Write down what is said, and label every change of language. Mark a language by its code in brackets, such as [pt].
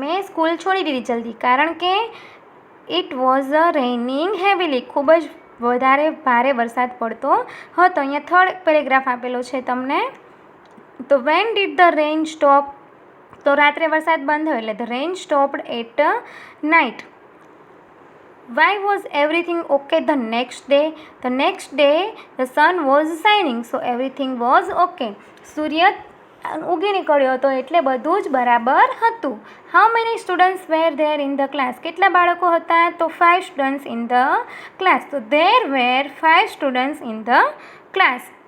[gu] મેં સ્કૂલ છોડી દીધી જલ્દી કારણ કે [en] It was a raining heavily. [gu] ખૂબ જ વધારે ભારે વરસાદ પડતો હતો. અહીંયા થર્ડ પેરેગ્રાફ આપેલો છે તમને. [en] તો when did the rain stop? [gu] તો રાત્રે વરસાદ બંધ થયો એટલે [en] The rain stopped at night. Why was everything okay the next day? The next day the sun was shining, so everything was okay. [gu] સૂર્ય ઉગી નીકળ્યો હતો એટલે બધું જ બરાબર હતું. [en] How many students were there in the class? [gu] કેટલા બાળકો હતા? [en] તો 5 students in the class. So there were 5 students in the class.